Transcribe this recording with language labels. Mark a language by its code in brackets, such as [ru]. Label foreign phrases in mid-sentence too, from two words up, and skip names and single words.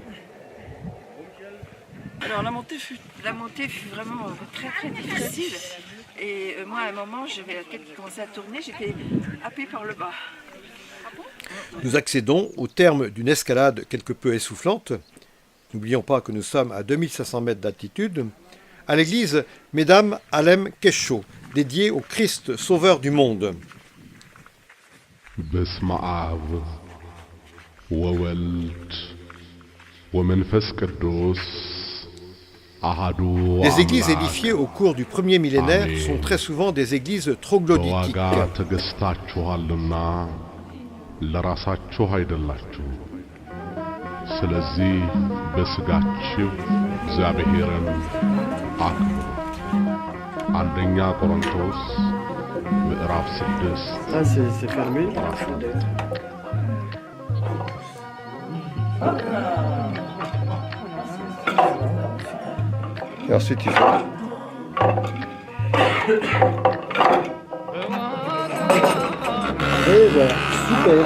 [fr] Alors la montée fut vraiment très très difficile et moi à un moment j'avais la tête qui commençait à tourner, j'étais happée par le bas. Nous accédons au terme d'une escalade quelque peu essoufflante. N'oublions pas que nous sommes à 2500 mètres d'altitude, à l'église Mesdames Alem Kesho, dédiée au Christ sauveur du monde. [gez] በስመ አብ ወወልድ ወመንፈስ ቅዱስ አሐዱ [fr] Les églises édifiées au cours du premier millénaire sont très souvent des églises troglodytiques. [am] በዋጋ ተገዝታችኋልና ለራሳችሁ አይደላችሁ። ስለዚህ በሥጋችሁ እግዚአብሔርን አክብሩ። አንደኛ ቆሮንቶስ ምዕራፍ 6 [fr] Ah, c'est fermé. Et ensuite, il faut... Et voilà, super.